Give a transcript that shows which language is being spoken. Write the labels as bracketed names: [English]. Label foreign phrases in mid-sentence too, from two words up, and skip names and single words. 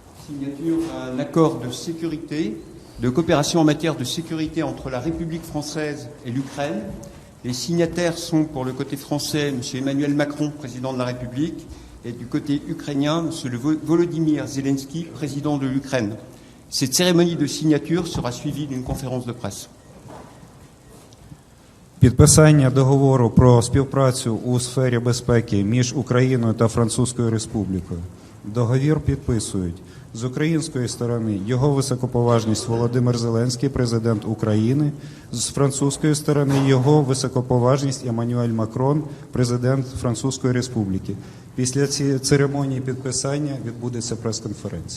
[French] signature d'un accord de sécurité, de coopération en matière de sécurité entre la République française et l'Ukraine. Les signataires sont, pour le côté français, M. Emmanuel Macron, président de la République, et du côté ukrainien, M. Volodymyr Zelensky, président de l'Ukraine. Cette cérémonie de signature sera suivie d'une conférence de presse. [Ukrainian] Підписання договору про співпрацю у сфері безпеки між Україною та Французькою Республікою. Договір підписують з української сторони його високоповажність Володимир Зеленський, президент України, з французької сторони його високоповажність Еммануель Макрон, президент Французької Республіки. Після цієї церемонії підписання відбудеться прес-конференція.